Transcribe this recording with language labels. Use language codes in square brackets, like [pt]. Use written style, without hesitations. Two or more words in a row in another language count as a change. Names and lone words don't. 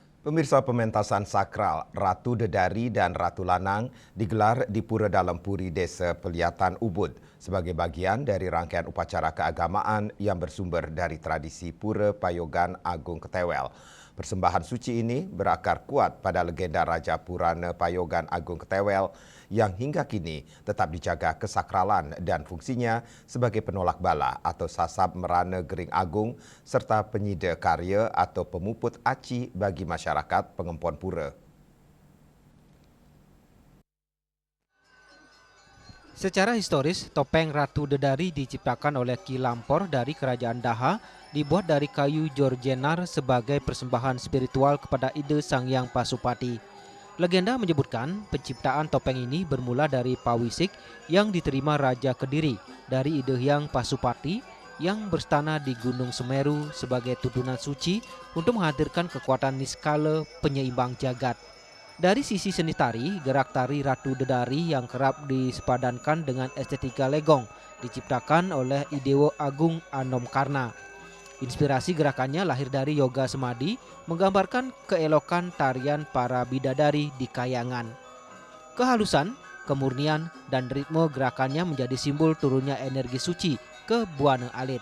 [id] Pemirsa, pementasan sakral Ratu Dedari dan Ratu Lanang digelar di Pura Dalam Puri Desa Peliatan Ubud sebagai bagian dari rangkaian upacara keagamaan yang bersumber dari tradisi Pura Payogan Agung Ketewel. Persembahan suci ini berakar kuat pada legenda Raja Purana Payogan Agung Ketewel yang hingga kini tetap dijaga kesakralan dan fungsinya sebagai penolak bala atau sasab merana gering agung serta penyida karya atau pemuput aci bagi masyarakat Pengempon Pura. Secara historis, topeng Ratu Dedari diciptakan oleh Ki Lampor dari Kerajaan Daha, dibuat dari kayu jorjenar sebagai persembahan spiritual kepada ide Sang Hyang Pasupati. Legenda menyebutkan penciptaan topeng ini bermula dari Pawisik yang diterima Raja Kediri dari ide Hyang Pasupati yang berstana di Gunung Semeru sebagai tuntunan suci untuk menghadirkan kekuatan niskala penyeimbang jagat. Dari sisi seni tari, gerak tari Ratu Dedari yang kerap disepadankan dengan estetika legong diciptakan oleh Idewo Agung Anom Karna. Inspirasi gerakannya lahir dari yoga semadi, menggambarkan keelokan tarian para bidadari di kayangan. Kehalusan, kemurnian, dan ritme gerakannya menjadi simbol turunnya energi suci ke Buana Alit.